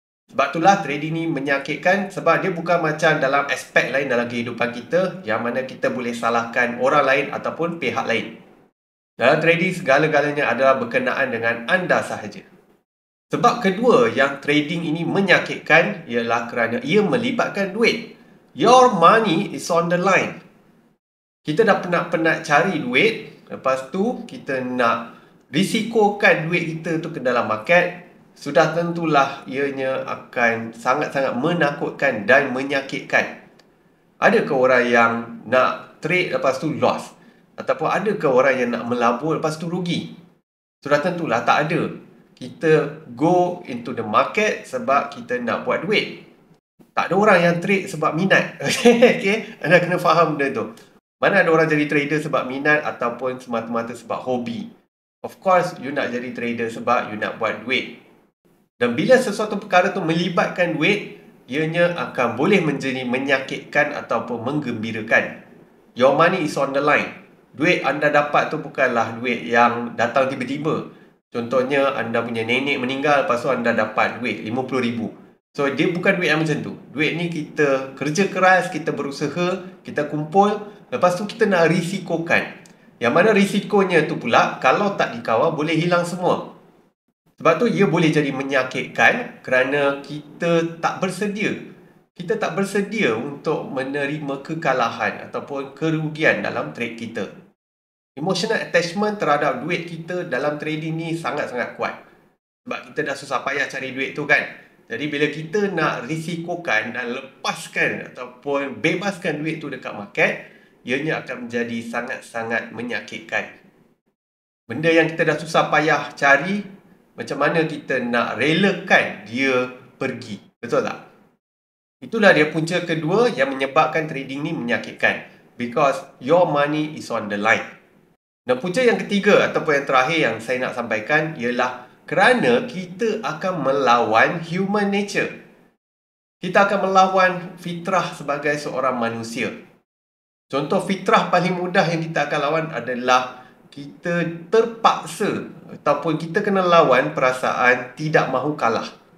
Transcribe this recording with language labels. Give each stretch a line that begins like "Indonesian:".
Malay: Sebab itulah trading ni menyakitkan sebab dia bukan macam dalam aspek lain dalam kehidupan kita yang mana kita boleh salahkan orang lain ataupun pihak lain. Dalam trading, segala-galanya adalah berkenaan dengan anda sahaja. Sebab kedua yang trading ini menyakitkan ialah kerana ia melibatkan duit.
English: Your money is on the line.
Malay: Kita dah penat-penat cari duit, lepas tu kita nak risikokan duit kita tu ke dalam market, sudah tentulah ianya akan sangat-sangat menakutkan dan menyakitkan. Adakah orang yang nak trade lepas tu loss? Ataupun adakah orang yang nak melabur lepas tu rugi? Sudah tentulah tak ada. Kita
English: go into the market
Malay: sebab kita nak buat duit. Tak ada orang yang trade sebab minat. Okay? Anda kena faham benda tu. Mana ada orang jadi trader sebab minat ataupun semata-mata sebab hobi.
English: Of course,
Malay: you nak jadi trader sebab you nak buat duit. Dan bila sesuatu perkara tu melibatkan duit, ianya akan boleh menjadi menyakitkan ataupun menggembirakan.
English: Your money is on the line.
Malay: Duit anda dapat tu bukanlah duit yang datang tiba-tiba. Contohnya, anda punya nenek meninggal, lepas tu anda dapat duit RM50,000. So, dia bukan duit yang macam tu. Duit ni kita kerja keras, kita berusaha, kita kumpul, lepas tu kita nak risikokan. Yang mana risikonya tu pula, kalau tak dikawal, boleh hilang semua. Sebab tu ia boleh jadi menyakitkan kerana kita tak bersedia. Kita tak bersedia untuk menerima kekalahan ataupun kerugian dalam trade kita. Emotional attachment terhadap duit kita dalam trading ni sangat-sangat kuat. Sebab kita dah susah payah cari duit tu kan. Jadi bila kita nak risikokan dan lepaskan ataupun bebaskan duit tu dekat market, ianya akan menjadi sangat-sangat menyakitkan. Benda yang kita dah susah payah cari, macam mana kita nak relakan dia pergi. Betul tak? Itulah dia punca kedua yang menyebabkan trading ni menyakitkan.
English: Because your money is on the line.
Malay: Dan punca yang ketiga ataupun yang terakhir yang saya nak sampaikan ialah kerana kita akan melawan human nature. Kita akan melawan fitrah sebagai seorang manusia. Contoh fitrah paling mudah yang kita akan lawan adalah kita terpaksa ataupun kita kena lawan perasaan tidak mahu kalah.